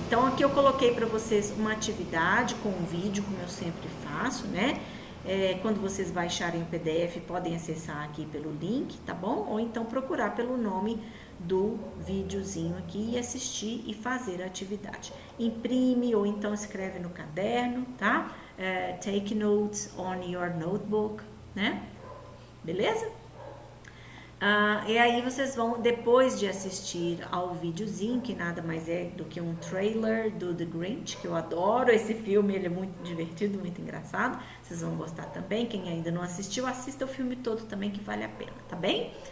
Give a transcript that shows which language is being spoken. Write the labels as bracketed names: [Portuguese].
[Portuguese] Então, aqui eu coloquei para vocês uma atividade com um vídeo, como eu sempre faço, né? Quando vocês baixarem o PDF, podem acessar aqui pelo link, tá bom? Ou então procurar pelo nome do videozinho aqui e assistir e fazer a atividade. Imprime ou então escreve no caderno, tá? [English] Take notes on your notebook, [Portuguese] né? Beleza? E aí vocês vão, depois de assistir ao videozinho, que nada mais é do que um trailer do The Grinch, que eu adoro esse filme, ele é muito divertido, muito engraçado, vocês vão gostar também. Quem ainda não assistiu, assista o filme todo também, que vale a pena, tá bem?